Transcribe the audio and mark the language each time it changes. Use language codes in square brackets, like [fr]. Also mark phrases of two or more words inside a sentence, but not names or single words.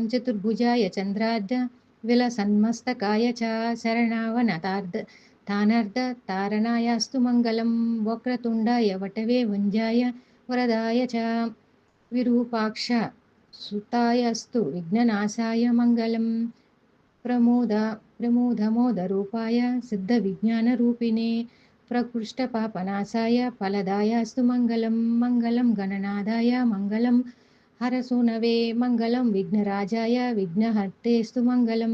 [sa] చతుర్భుజాయ చంద్రార్ధ విలసన్మస్తకాయ చ శరణావనతార్ధ తానర్ధ తారణాయాస్తు మంగళం. వక్రతుండాయ వటవే వంజాయ వరదాయ చ విరూపాక్ష సుతాయస్తు విఘ్ననాశాయ మంగళం. प्रमोदमोदरूपाय सिद्धविज्ञानरूपिणे प्रकृष्टपापनाशाय फलदायास्तु मङ्गलं. मङ्गलं गणनादाय मङ्गलं हरसूनवे मङ्गलं विघ्नराजाय विघ्नहर्तेस्तु मङ्गलं.